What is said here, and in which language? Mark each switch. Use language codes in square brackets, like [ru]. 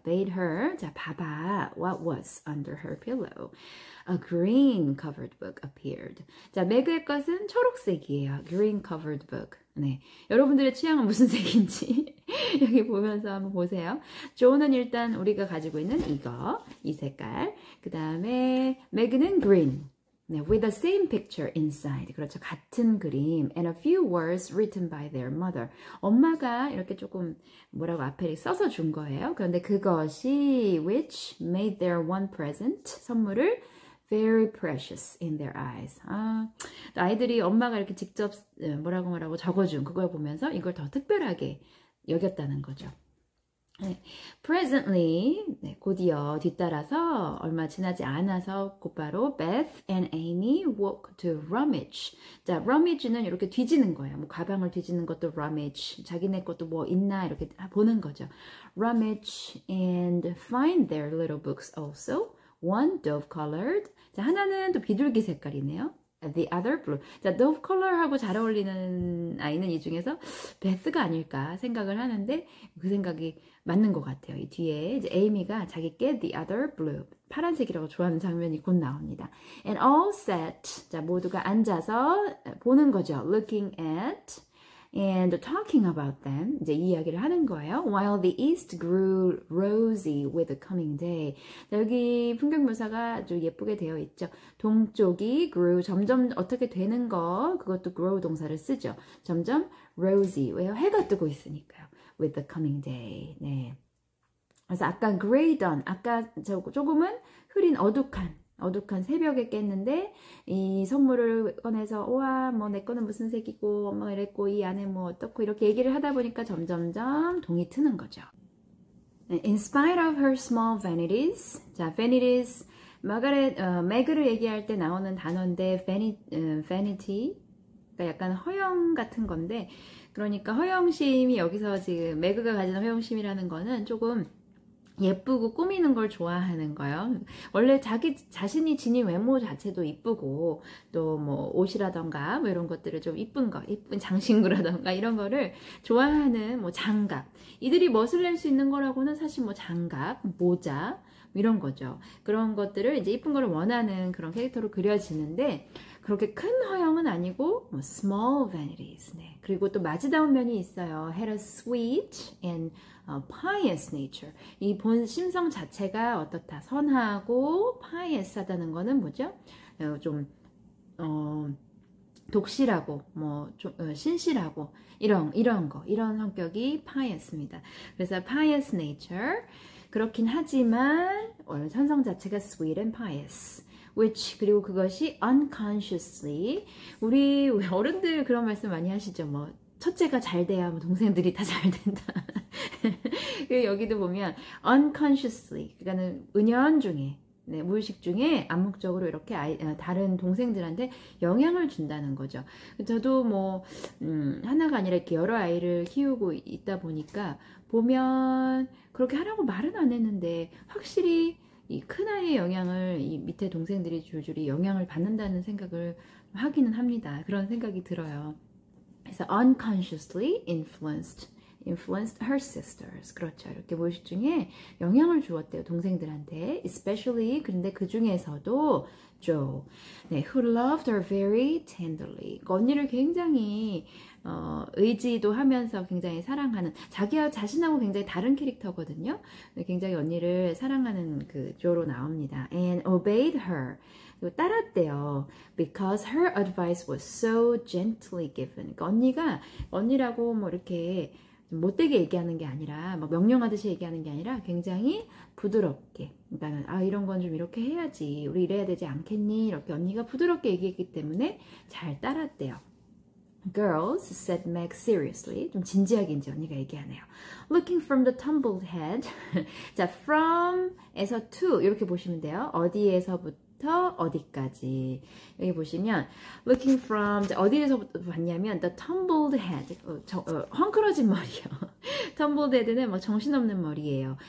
[en] Bade her. [ko] 자, 봐봐. [en] What was under her pillow? A green covered book appeared. [ko] 자, 맥의 것은 초록색이에요. [en] Green covered book. 네. [ko] 여러분들의 취향은 무슨 색인지 여기 보면서 한번 보세요. 조는 일단 우리가 가지고 있는 이거, 이 색깔. 그 다음에 맥은 green. [en] 네, with the same picture inside. [ko] 그렇죠. 같은 그림. [en] And a few words written by their mother. [ko] 엄마가 이렇게 조금 뭐라고 앞에 써서 준 거예요. 그런데 그것이 [en] which made their one present. [ko] 선물을 [en] very precious in their eyes. [ko] 아이들이 엄마가 이렇게 직접 뭐라고 적어준 그걸 보면서 이걸 더 특별하게 여겼다는 거죠. 네. Presently, 네, 곧이어 뒤따라서 얼마 지나지 않아서 곧바로 [en] Beth and Amy walk to rummage. [ko] 자, rummage는 이렇게 뒤지는 거예요. 뭐 가방을 뒤지는 것도 rummage, 자기네 것도 뭐 있나 이렇게 보는 거죠. [en] Rummage and find their little books also. One dove colored. [ko] 자, 하나는 또 비둘기 색깔이네요. [en] The other blue. [ko] 자, dove color하고 잘 어울리는 아이는 이 중에서 베스가 아닐까 생각을 하는데 그 생각이 맞는 것 같아요. 이 뒤에 이제 에이미가 자기께 the other blue, 파란색이라고 좋아하는 장면이 곧 나옵니다. [en] And all sat. [ko] 자, 모두가 앉아서 보는 거죠. [en] Looking at and talking about them. [ko] 이제 이 이야기를 하는 거예요. [en] While the east grew rosy with the coming day. [ko] 자, 여기 풍경 묘사가 아주 예쁘게 되어 있죠. 동쪽이 grew, 점점 어떻게 되는 거, 그것도 grow 동사를 쓰죠. 점점 rosy. 왜요? 해가 뜨고 있으니까요. [en] With the coming day. [ko] 네. 그래서 아까 gray dawn, 아까 조금은 흐린 어둑한 새벽에 깼는데 이 선물을 꺼내서 우와 뭐 내 거는 무슨 색이고 엄마가 이랬고 이 안에 뭐 어떻고 이렇게 얘기를 하다 보니까 점점점 동이 트는 거죠. [en] In spite of her small vanities. [ko] 자, vanities 맥을 얘기할 때 나오는 단어인데 vanity 그러니까 약간 허영 같은 건데 그러니까 허영심이 여기서 지금 맥가 가진 허영심이라는 거는 조금 예쁘고 꾸미는 걸 좋아하는 거예요. 원래 자기 자신이 지닌 외모 자체도 이쁘고 또 뭐 옷이라던가 뭐 이런 것들을 좀 이쁜 장신구라던가 이런 거를 좋아하는 뭐 장갑. 이들이 멋을 낼 수 있는 거라고는 사실 뭐 장갑, 모자 이런 거죠. 그런 것들을 이제 이쁜 거를 원하는 그런 캐릭터로 그려지는데 그렇게 큰 허영은 아니고 뭐 small vanities. 네. 그리고 또 마지다운 면이 있어요. [en] Had a sweet and pious nature. [ko] 이 본 심성 자체가 어떻다. 선하고 pious하다는 거는 뭐죠? 좀 독실하고 뭐 좀 신실하고 이런 성격이 pious입니다. 그래서 pious nature. 그렇긴 하지만 원래 선성 자체가 sweet and pious. which 그리고 그것이 unconsciously 우리 어른들 그런 말씀 많이 하시죠. 뭐 첫째가 잘 돼야 뭐 동생들이 다 잘 된다. 여기도 보면 unconsciously 그러니까는 은연중에 네, 무의식 중에 암묵적으로 이렇게 다른 동생들한테 영향을 준다는 거죠. 저도 뭐 하나가 아니라 이렇게 여러 아이를 키우고 있다 보니까 보면 그렇게 하라고 말은 안 했는데 확실히 이 큰아이의 영향을 이 밑에 동생들이 줄줄이 영향을 받는다는 생각을 하기는 합니다. 그런 생각이 들어요. 그래서 [en] unconsciously influenced her sisters. [ko] 그렇죠. 이렇게 무의식 중에 영향을 주었대요. 동생들한테. [en] Especially [ko] 그런데 그 중에서도 [en] Joe, 네, who loved her very tenderly. [ko] 그 언니를 굉장히 의지도 하면서 굉장히 사랑하는 자기와 자신하고 굉장히 다른 캐릭터거든요. 굉장히 언니를 사랑하는 그 조로 나옵니다. [en] And obeyed her. [ko] 따랐대요. [en] Because her advice was so gently given. [ko] 그러니까 언니라고 뭐 이렇게 못되게 얘기하는 게 아니라 뭐 명령하듯이 얘기하는 게 아니라 굉장히 부드럽게 그러니까 이런 건 좀 이렇게 해야지 우리 이래야 되지 않겠니 이렇게 언니가 부드럽게 얘기했기 때문에 잘 따랐대요. [en] Girls, said Meg seriously. [ko] 좀 진지하게 이제 언니가 얘기하네요. [en] Looking from the tumbled head. [ko] 자, from에서 to 이렇게 보시면 돼요. 어디에서부터 어디까지. 여기 보시면 looking from 어디에서부터 봤냐면 [en] the tumbled head. [ko] 헝클어진 머리요. tumbled head는 뭐 정신없는 머리예요.